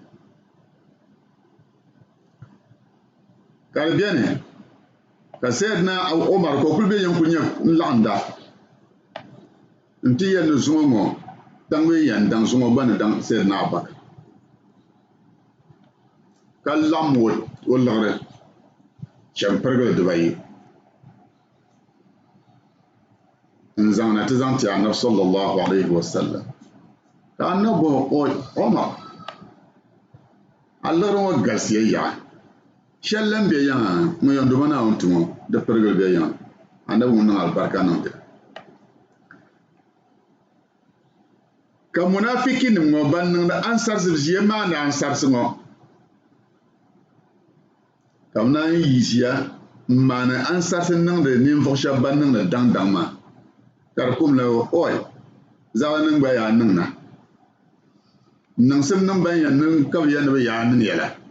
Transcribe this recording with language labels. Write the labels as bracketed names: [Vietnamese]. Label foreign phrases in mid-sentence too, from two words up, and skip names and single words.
[Dagbani] ka di bɛni ka Sayyidina Umar ka o kuli bɛ yɛn kuli nyɛ laɣinda n ti yɛli zuŋɔ ŋɔ daŋ mi yɛn daŋ zuŋɔ gba ni daŋ Sayyidina Abubakar ka lam o liɣiri chɛmpirigili dibayi n zaŋ na ti zaŋ ti Annabi [Arabic] صلى الله عليه وسلم [Dagbani] ka Annabi Umar a liɣiri ŋɔ galisiya yaɣa shɛli lan bɛ yaŋa ŋun yɛn nduma Naawuni tumo di pirigili bɛ yaŋa Annabi ŋun niŋ alibarika niŋdi ka munafikinim ŋɔ ban niŋdi ansarisi ʒiya maani ansarisi ŋɔ ka bi naan yi ʒiya n maani ansarisi niŋdi ninvuɣu shɛba ban niŋdi daŋdaŋ maa ka di kumli oi zaɣa nin gba yaa niŋ na niŋsim niŋ ban yɛn niŋ ka bi yɛn ni bi yaa niŋ yɛla